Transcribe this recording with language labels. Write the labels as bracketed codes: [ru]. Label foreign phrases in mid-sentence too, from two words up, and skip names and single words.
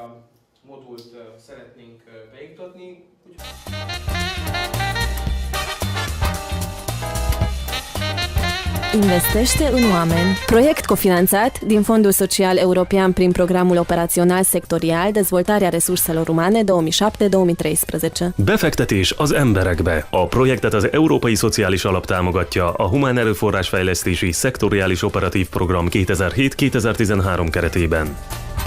[ro] Investește în oameni. Proiect cofinanțat din Fondul Social European prin Programul Operațional Sectorial Dezvoltarea Resurselor Umane 2007-2013. [hu] Befektetés az emberekbe. A projektet az Európai Szociális Alap támogatja a Humán Erőforrás Fejlesztési Szektoriális Operatív Program 2007-2013 keretében.